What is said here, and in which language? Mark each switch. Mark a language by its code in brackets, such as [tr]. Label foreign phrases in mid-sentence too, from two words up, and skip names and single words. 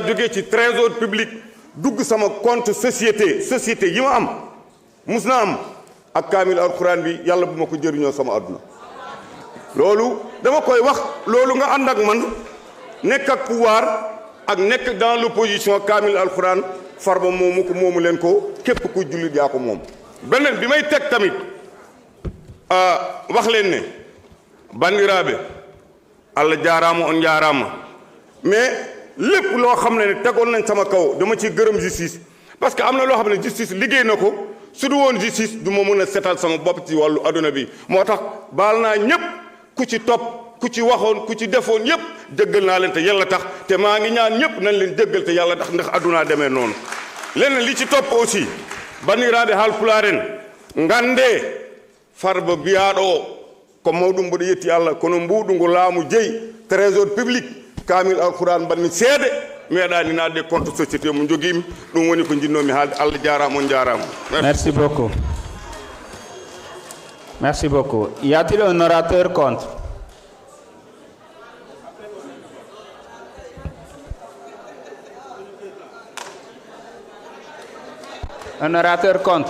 [wo] jógee ci [fr] trésor public [wo] dugg sama [fr] compte société [wo] yi ma am mus naa am ak kaamil alxuraan bi yàlla bu ma ko jëriñoo sama àdduna loolu dama koy wax loolu nga ànd ak man nekk ak pouvoir ak nekk [fr] dans l'opposition [wo] kaamil alxuraan Farba moomu ko moomu leen ko képp ku jullit yaa ko moom beneen bi may teg tamit wax leen ne [ff] bandiraɓe Allah jaaraama on jaaraama [wo] mais lépp loo xam ne tegoon nañ sama kaw dama ci gërëm justice [fr] parce que [wo] am na loo xam ne justice liggéey na ko su du woon justice du ma mën a setal sama bopp ci wàllu adduna bi moo tax baal naa ñépp ku ci topp ku ci waxoon ku ci defoon yépp jéggal naa leen te yàlla tax te maa ngi ñaan ñépp nañ leen jéggal te yàlla tax ndax addunaa demee noonu leneen li ci topp aussi [ff] bandiraɓe Haalpulaar en ngande Farba biyaɗo ko mawɗum mboɗo yetti Allah kono mbuɗu ngo laamu jeeyi [fr] trésor public [ff] kamil alquran mbanmi seede meeɗani nadde [fr] compte société [ff] mo joguimi ɗum woni ko jinnomi haalde Allah jarama on jarama. [fr] Merci beaucoup. Merci beaucoup. Y a-t-il un orateur contre? Un orateur contre?